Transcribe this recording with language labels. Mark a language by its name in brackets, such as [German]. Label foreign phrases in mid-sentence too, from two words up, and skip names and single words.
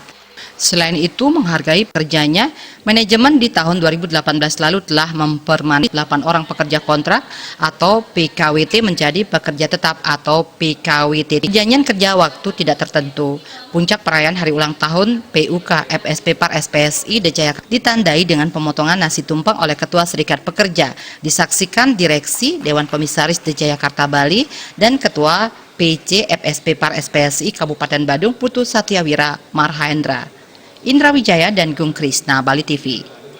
[Indonesian] Selain itu, menghargai pekerjanya, manajemen di tahun 2018 lalu telah mempermanent 8 orang pekerja kontrak atau PKWT menjadi pekerja tetap atau PKWT. Perjanjian kerja waktu tidak tertentu. Puncak perayaan hari ulang tahun PUK FSP Par SPSI The Jayakarta ditandai dengan pemotongan nasi tumpeng oleh Ketua Serikat Pekerja, disaksikan Direksi Dewan Komisaris The Jayakarta Bali dan Ketua PC FSP Par SPSI Kabupaten Badung Putu Satyawira Marhaendra. Indra Wijaya dan Gung Krisna, Bali TV.